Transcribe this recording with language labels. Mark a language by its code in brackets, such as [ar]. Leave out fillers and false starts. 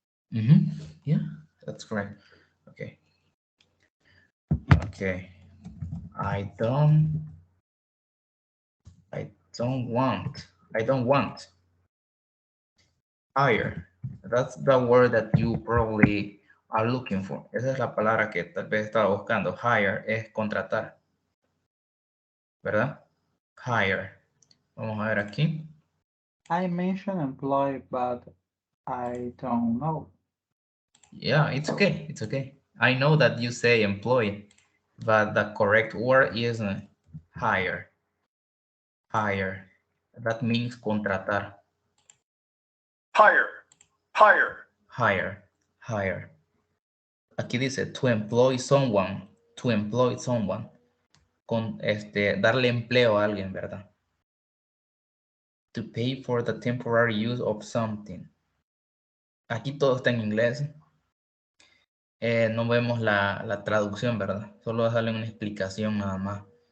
[en] Yeah, that's correct. Okay. Okay. I don't want hire. That's the word that you probably are looking for. [es] Esa es la palabra que tal vez estaba buscando. Hire es contratar, ¿verdad? [en] Hire. [es] Vamos a ver aquí. [en] I mentioned employ, but I don't know. Yeah, it's okay. It's okay. I know that you say employee, but the correct word is hire. Hire. That means contratar. Hire. Hire. Hire. Hire. [es] Aquí dice [en] to employ someone. To employ someone. [es] Con darle empleo a alguien, ¿verdad? [en] To pay for the temporary use of something. [es] aquí todo está en inglés. No vemos la traducción, ¿verdad? Solo sale una explicación nada más.